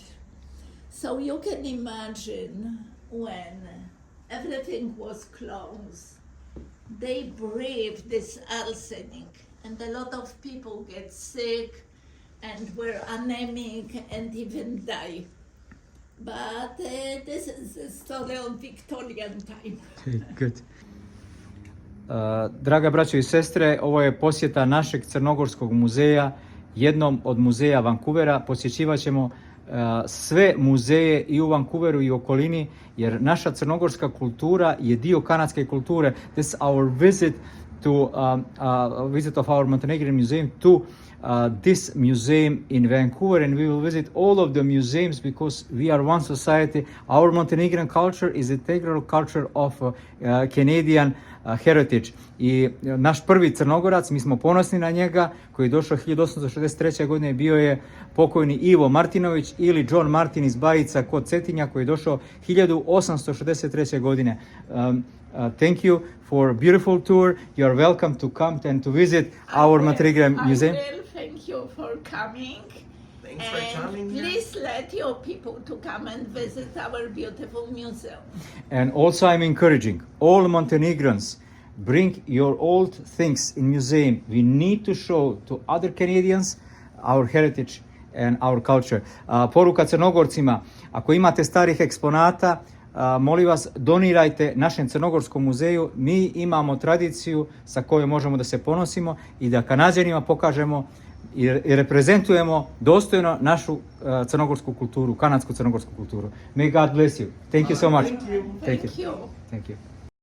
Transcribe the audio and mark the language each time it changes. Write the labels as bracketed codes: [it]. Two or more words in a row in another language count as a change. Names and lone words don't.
[en] So you can imagine when everything was closed, they breathed this arsenic, and a lot of people get sick and were anemic and even die. But this is the story of Victorian time. Good. [sr] Draga braćo i sestre, ovo je posjeta našeg crnogorskog muzeja, jednom od muzeja Vancouvera. Posjećivat ćemo sve muzeje i u Vancouveru i u okolini, jer naša crnogorska kultura je dio kanadske kulture. [en] This is our visit to visit of our Montenegrin museum to this museum in Vancouver, and we will visit all of the museums because we are one society. Our Montenegrin culture is integral culture of Canadian heritage. [sr] I naš prvi Crnogorac, mi smo ponosni na njega, koji je došao 1863. godine, bio je pokojni Ivo Martinović ili John Martin iz Bajica kod Cetinja, koji je došao 1863. godine. [en] Thank you for a beautiful tour. You are welcome to come and to visit our Montenegrin museum. I will thank you for coming. Thanks for coming here. Please let your people to come and visit our beautiful museum. And also I'm encouraging all Montenegrins, bring your old things in museum. We need to show to other Canadians our heritage and our culture. [sr] Poruka Crnogorcima, ako imate starih eksponata, molim vas, donirajte našem Crnogorskom muzeju. Mi imamo tradiciju sa kojom možemo da se ponosimo i da Kanađanima pokažemo i reprezentujemo dostojno našu crnogorsku kulturu, kanadsku crnogorsku kulturu. [en] May God bless you. Thank you so much. Thank you. Thank you. Thank you.